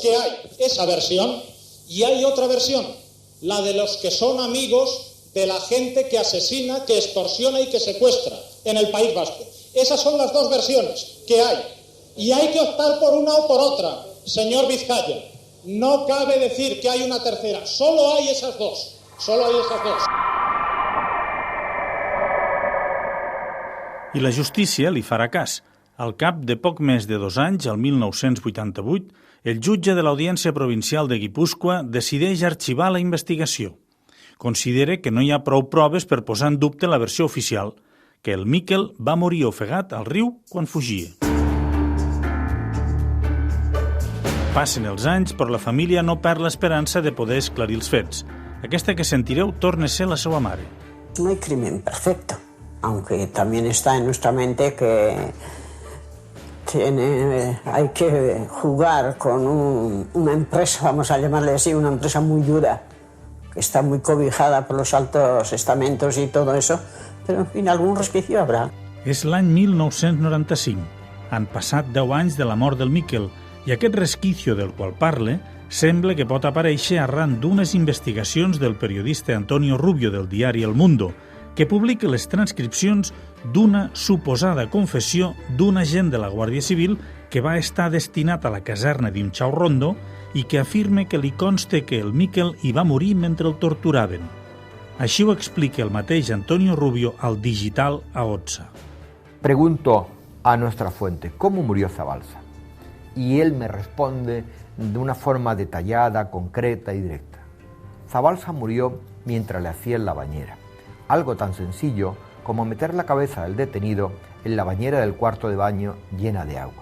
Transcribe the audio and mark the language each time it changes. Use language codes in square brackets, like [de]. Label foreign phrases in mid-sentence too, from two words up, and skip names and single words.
[es] Que hay esa versión y hay otra versión, la de los que son amigos de la gente que asesina, que extorsiona y que secuestra en el País Vasco. Esas son las dos versiones que hay. Y hay que optar por una o por otra, señor Vizcaya. No cabe decir que hay una tercera, solo hay esas dos. Solo hay esas dos. [ca] I la justícia li farà cas. Al cap de poc més de 2 anys, el 1988, el jutge de l'Audiència Provincial de Guipúscoa decideix arxivar la investigació. Considera que no hi ha prou proves per posar en dubte la versió oficial, que el Miquel va morir ofegat al riu quan fugia. Passen els anys, però la família no perd l'esperança de poder esclarir els fets. Aquesta que sentireu torna a ser la seva mare. [es] No hay crimen perfecto, aunque también está en nuestra mente que hay que jugar con una empresa, vamos a llamarle así, una empresa muy dura, que está muy cobijada por los altos estamentos y todo eso, pero en fin, algún resquicio habrá. [ca] És l'any 1995. Han passat 10 anys de la mort del Miquel i aquest resquicio del qual parle sembla que pot aparèixer arran d'unes investigacions del periodista Antonio Rubio del diari El Mundo, que publica les transcripcions d'una suposada confessió d'un agent de la Guàrdia Civil que va estar destinat a la caserna d'Inchaurrondo i que afirma que li consta que el Miquel hi va morir mentre el torturaven. Així ho explica el mateix Antonio Rubio al Digital A11. [es] Pregunto a nuestra fuente, ¿cómo murió Zabalza? Y él me responde de una forma detallada, concreta y directa. Zabalza murió mientras le hacían la bañera. Algo tan sencillo como meter la cabeza del detenido en la bañera del cuarto de baño llena de agua.